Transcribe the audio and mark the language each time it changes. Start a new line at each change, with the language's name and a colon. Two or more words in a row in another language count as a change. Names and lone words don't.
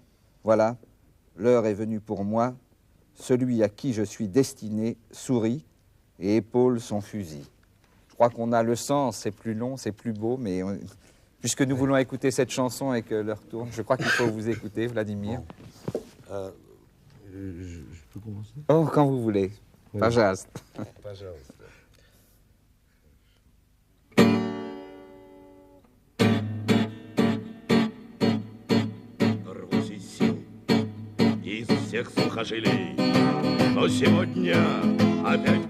French: Voilà, l'heure est venue pour moi. Celui à qui je suis destiné sourit et épaule son fusil. Je crois qu'on a le sens, c'est plus long, c'est plus beau, mais puisque nous voulons écouter cette chanson et que l'heure tourne, je crois qu'il faut vous écouter, Vladimir. Je peux commencer? Oh, quand vous voulez. Oui.
Russian: Пожалуйста. Пожалуйста. Рвусь из сил, из всех сухожилий, но сегодня опять